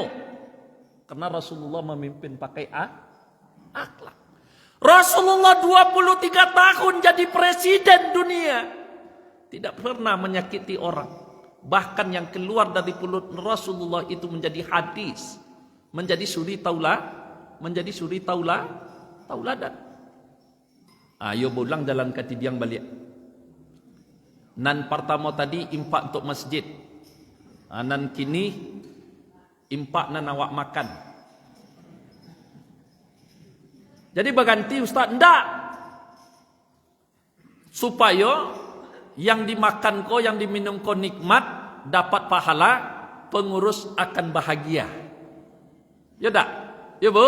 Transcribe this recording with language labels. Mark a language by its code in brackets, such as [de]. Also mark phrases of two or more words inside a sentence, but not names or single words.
[id] Karena Rasulullah memimpin pakai akhlak. Rasulullah 23 tahun jadi presiden dunia. Tidak pernah menyakiti orang. Bahkan yang keluar dari mulut Rasulullah itu menjadi hadis. Menjadi suri tauladan. [min] Ayo pulang jalan ke tidiang balik. Nan pertama tadi impak untuk masjid. Nan kini impak nan awak makan. [id] Jadi berganti Ustaz, enggak. Supaya yang dimakan kau, yang diminum kau nikmat, dapat pahala, pengurus akan bahagia. Ya enggak? Ya Bu?